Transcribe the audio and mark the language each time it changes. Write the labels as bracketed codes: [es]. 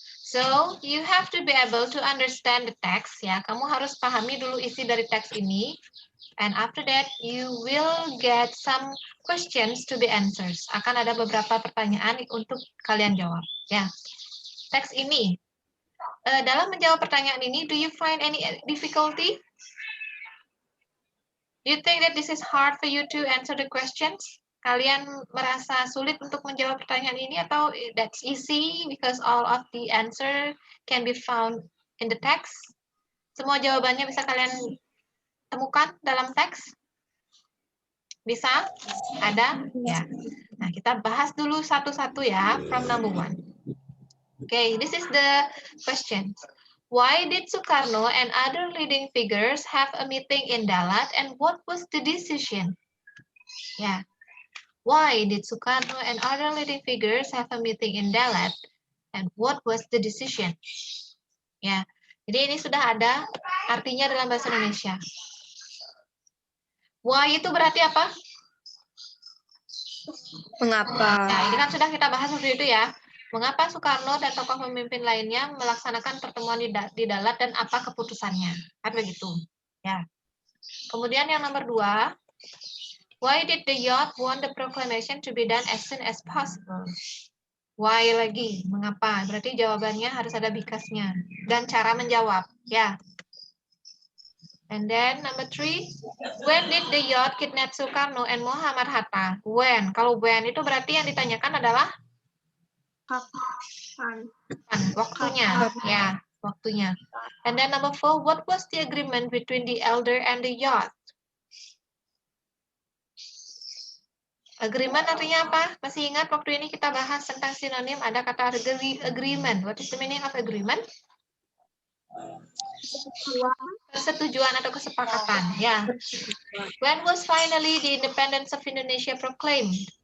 [en] So, you have to be able to understand the text, ya. [id] Kamu harus pahami dulu isi dari teks ini. [en] And after that, you will get some questions to be answered. [id] Akan ada beberapa pertanyaan untuk kalian jawab. Ya, teks ini. Dalam menjawab pertanyaan ini, [en] do you find any difficulty? Do you think that this is hard for you to answer the questions? [id] Kalian merasa sulit untuk menjawab pertanyaan ini atau [en] that's easy because all of the answer can be found in the text? [id] Semua jawabannya bisa kalian temukan dalam teks? Bisa? Ada? Ya. Nah, kita bahas dulu satu-satu ya, [en] from number 1. Okay, this is the question. Why did Sukarno and other leading figures have a meeting in Dalat, and what was the decision? Ya. Why did Sukarno and other leading figures have a meeting in Dalat, and what was the decision? [id] Ya. Jadi ini sudah ada artinya dalam bahasa Indonesia. Why itu berarti apa? Mengapa? Nah, ini kan sudah kita bahas waktu itu ya. Mengapa Soekarno dan tokoh pemimpin lainnya melaksanakan pertemuan di Dalat dan apa keputusannya? Kan begitu. Ya. Kemudian yang nomor 2, [en] why did the yacht want the proclamation to be done as soon as possible? [id] Why lagi? Mengapa? Berarti jawabannya harus ada because-nya. Dan cara menjawab. [en] Ya. And then number 3, when did the yacht kidnap Soekarno and Muhammad Hatta? When? [id] Kalau when itu berarti yang ditanyakan adalah Kapan? waktunya. Ya, waktunya. [en] And then number 4, what was the agreement between the elder and the yacht? [id] Agreement artinya apa? Masih ingat waktu ini kita bahas tentang sinonim, ada kata agreement. [en] What is the meaning of agreement? [id] Persetujuan atau kesepakatan. [en] Ya. When was finally the independence of Indonesia proclaimed?